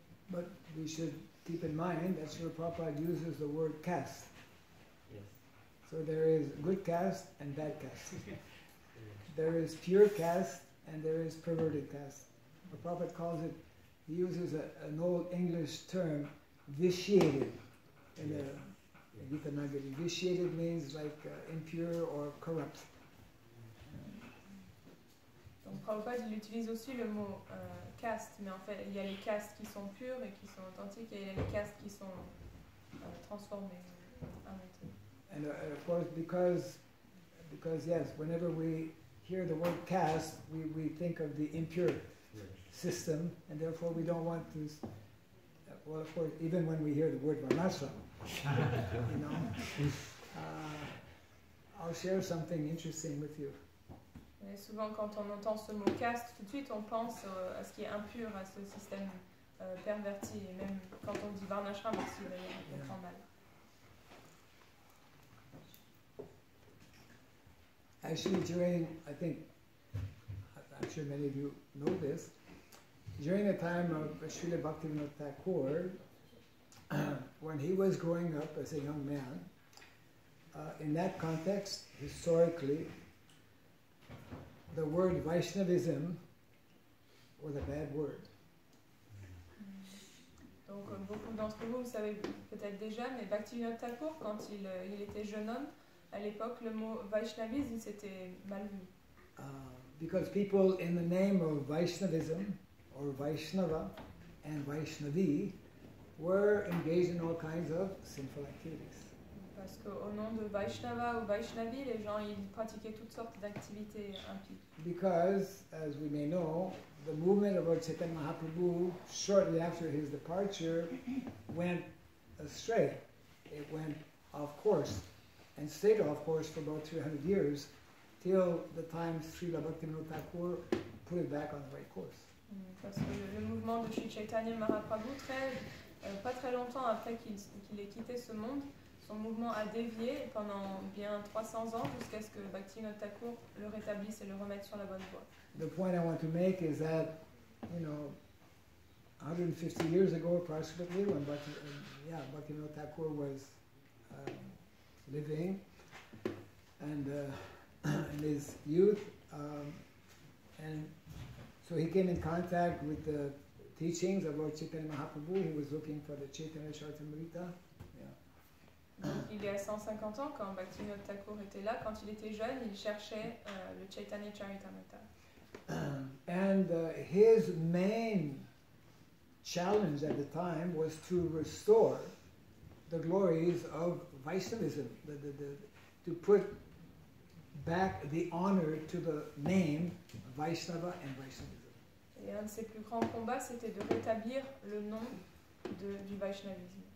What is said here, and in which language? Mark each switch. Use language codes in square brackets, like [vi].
[en] But we should keep in mind that Srila Prabhupada uses the word caste. Yes. So there is good caste and bad caste. There is pure caste and there is perverted caste. The Prabhupada calls it, he uses an old English term, vitiated, in the Gita Nagari. Vitiated means like impure or corrupt. [fr] Donc Prabhupada il utilise aussi le mot caste, mais en fait il y a les castes qui sont pures et qui sont authentiques et il y a les castes qui sont transformées, inventées. [en] And of course because yes, whenever we hear the word caste, we think of the impure system, and therefore we don't want to, well of course even when we hear the word varnashram, you know, I'll share something interesting with you. [fr] Et souvent quand on entend ce mot caste, tout de suite on pense à ce qui est impur, à ce système perverti, et même quand on dit varnashram aussi, on comprend mal. [en] Actually, during, I'm sure many of you know this, during the time of Srila Bhaktivinoda Thakur, when he was growing up as a young man, in that context, historically, the word Vaishnavism was a bad word. [fr] Donc beaucoup d'entre vous, vous savez peut-être déjà, mais Bhaktivinoda Thakur, quand il était jeune homme, à l'époque, le mot Vaishnavisme, c'était mal vu. [en] Because people in the name of Vaishnavism, or Vaishnava, and Vaishnavi, were engaged in all kinds of sinful activities. [fr] Parce qu'au nom de Vaishnava ou Vaishnavi, les gens ils pratiquaient toutes sortes d'activités impies. [en] Because, as we may know, the movement of Lord Chaitanya Mahaprabhu, shortly after his departure, went astray. It went off course, and stayed off course for about 300 years, till the time Srila Bhaktivinoda Thakur put it back on the right course. [fr] Parce que le mouvement de Sri Chaitanya Mahaprabhu, pas très longtemps après qu'il ait quitté ce monde, son mouvement a dévié pendant bien 300 ans jusqu'à ce que Bhaktivinoda Thakur le rétablisse et le remette sur la bonne voie. [en] The point I want to make is that, 150 years ago approximately, when Bhaktivinoda Thakur was living and in his youth, and so he came in contact with the teachings of Lord Chaitanya Mahaprabhu. He was looking for the Chaitanya Charitamrita. [fr] Il y a 150 ans, quand Bhaktivinoda Thakur était là, quand il était jeune, il cherchait le Chaitanya Charitamrita. [en] And his main challenge at the time was to restore the glories of Vaishnavism, to put back the honor to the name Vaishnava and Vaishnavism. [fr] Et un de ses plus grands combats, c'était de rétablir le nom du Vaishnavisme.